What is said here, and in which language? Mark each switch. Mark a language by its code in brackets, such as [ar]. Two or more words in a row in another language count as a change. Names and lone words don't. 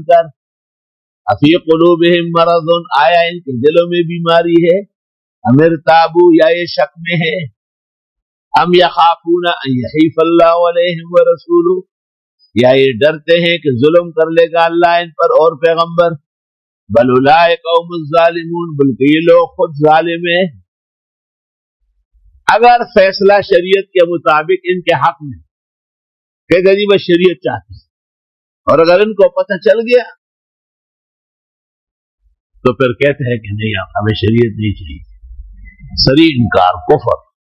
[ur] کر، [ar] افی قلوبہم مرض، [ur] آیا ان کے دلوں میں بیماری ہے، [ar] ام ارتابوا، [ur] یا یہ شک میں ہے، [ar] ام یخافون ان یحیف اللہ علیہم ورسولہ، [ur] یا یہ ڈرتے ہیں کہ ظلم کر لے گا اللہ ان پر اور پیغمبر، [ar] بل اولئک هم الظالمون، [ur] بلکہ یہ لوگ خود ظالم ہیں۔ اگر فیصلہ شریعت کے مطابق ان کے حق میں کہ غریب شریعت چاہتی ہے، اور اگر ان کو پتہ چل گیا تو پھر کہتے ہیں کہ نہیں ہمیں شریعت نہیں چاہیے، صریح انکار، کفر۔